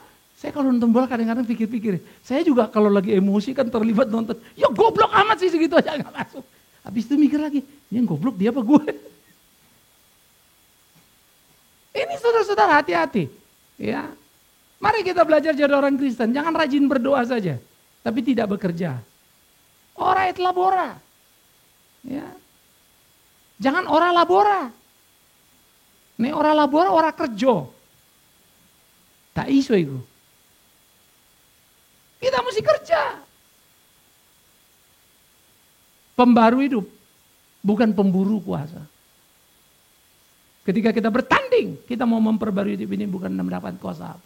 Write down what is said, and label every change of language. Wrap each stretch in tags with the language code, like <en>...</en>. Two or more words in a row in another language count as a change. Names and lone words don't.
<id>Saya kalau nonton bola kadang-kadang pikir-pikir. Saya juga kalau lagi emosi kan terlibat nonton. Ya goblok amat sih segitu aja nggak masuk. Habis itu mikir lagi. Yang goblok dia apa gue? Ini saudara-saudara hati-hati. Ya. Mari kita belajar jadi orang Kristen. Jangan rajin berdoa saja. Tapi tidak bekerja.</id> <la>Ora et labora.</la> <id>Ya. Jangan</id> <la>ora labora.</la> <id>Nih</id> <la>ora labora,</la> <jv>ora kerja. Tak iso</jv> <id>itu. Kita mesti kerja. Pembaru hidup, bukan pemburu kuasa. Ketika kita bertanding, kita mau memperbarui hidup ini bukan mendapat kuasa apa.</id>